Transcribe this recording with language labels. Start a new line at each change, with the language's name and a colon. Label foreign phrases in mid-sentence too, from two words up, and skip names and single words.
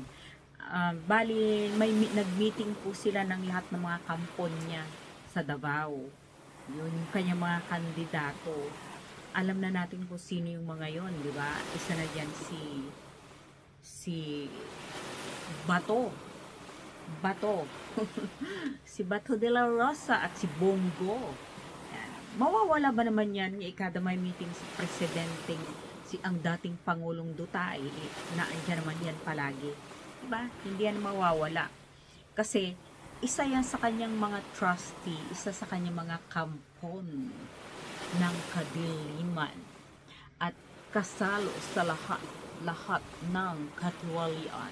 Filipino: Bali, nag-meeting po sila ng lahat ng mga kampon niya sa Davao. Yun yung kanyang mga kandidato. Alam na natin kung sino yung mga yon, di ba? Isa na dyan si Bato. Si Bato de la Rosa at si Bongo. Mawawala ba naman yan ikada may meeting sa presidenteng ang dating Pangulong Duterte na andyan naman yan palagi, diba? Hindi yan mawawala kasi isa yan sa kanyang mga trustee, isa sa kanyang mga kampon ng kadiliman at kasalo sa lahat ng katiwalian.